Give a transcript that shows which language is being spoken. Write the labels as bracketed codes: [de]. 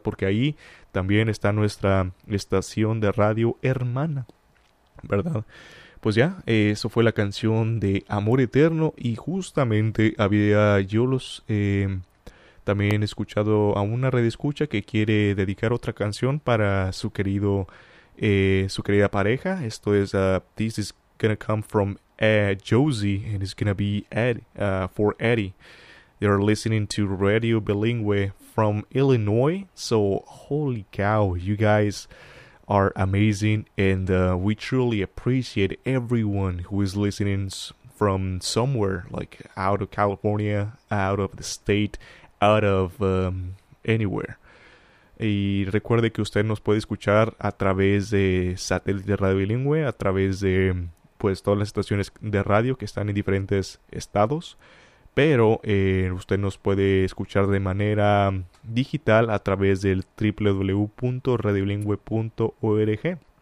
[es] Porque ahí también está nuestra estación de radio hermana, ¿verdad? Pues ya, eso fue la canción de Amor Eterno y justamente había yo también escuchado a una radioescucha que quiere dedicar otra canción para su querido... su querida pareja. Esto es [en] This is gonna come from Josie, and it's gonna be for Eddie. They're listening to Radio Bilingüe from Illinois. So holy cow, you guys are amazing, and we truly appreciate everyone who is listening from somewhere, like out of California, out of the state, out of anywhere. [es] Y recuerde que usted nos puede escuchar a través de satélite Radio Bilingüe, a través de pues todas las estaciones de radio que están en diferentes estados, pero usted nos puede escuchar de manera digital a través del www.radiolingüe.org.